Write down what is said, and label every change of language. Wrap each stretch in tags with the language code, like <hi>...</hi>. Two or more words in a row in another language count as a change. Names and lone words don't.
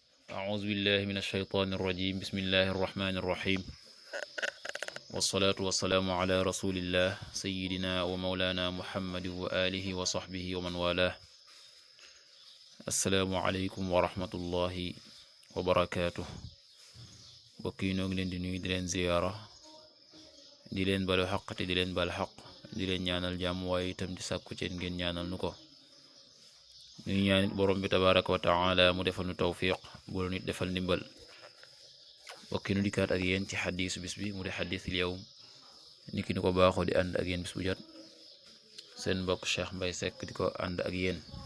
<ar>أعوذ بالله من الشيطان الرجيم بسم الله الرحمن الرحيم والصلاة والسلام على رسول الله سيدنا ومولانا محمد وآله وصحبه ومن والاه السلام عليكم ورحمة الله وبركاته</ar> <wo>bokki noo ngi leen di nuyu di leen ziyaara di leen balu xaq te di leen bal xaq di leen ñaanal jàmm waaye itam di sàkku ci ngeen ñaanal nu ko ñu ñaanit borom bi</wo> <ar>تبارك وتعالى</ar> <wo>mu defal nu tawfiq bu nit defal ndimbal bokki nu dikkaat ak yéen ci xadiisu bis bi mu di</wo> <ar>حديث اليوم</ar> <wo>niki ni ko baaxoo di ànd ak yéen bis bu jot seen mbokk Cheikh Mbaye Seck di ko ànd ak yéen</wo>